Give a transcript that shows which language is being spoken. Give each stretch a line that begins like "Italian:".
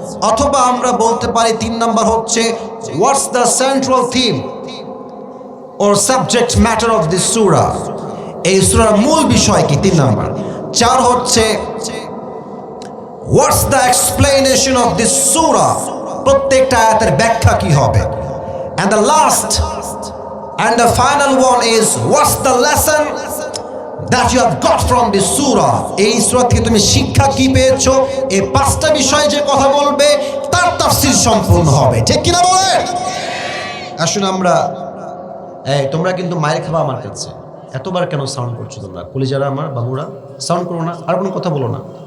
Bangla: অথবা আমরা বলতে পারি 3 নাম্বার হচ্ছে
English: What's the central theme or subject matter of this surah.
Bangla: এই সূরার মূল বিষয় কি? 3 নাম্বার। 4 হচ্ছে
English: what's the explanation of this surah,
Bangla: প্রত্যেকটা আয়াতের ব্যাখ্যা কি হবে।
English: and the last and the final one is what's the lesson that you have got from this surah.
Bangla: এই সূরা থেকে তুমি শিক্ষা কি পেয়েছো। এই 5টা বিষয় যে কথা বলবে তার তাফসীর সম্পূর্ণ হবে, ঠিক কিনা বলেন? আসুন আমরা, তোমরা কিন্তু মায়ের খাবা আমার কাছে। এতবার কেন সাউন্ড করছো তোমরা? কলিজারা আমার বাবুরা, সাউন্ড করো না, আর কোনো কথা বলো না।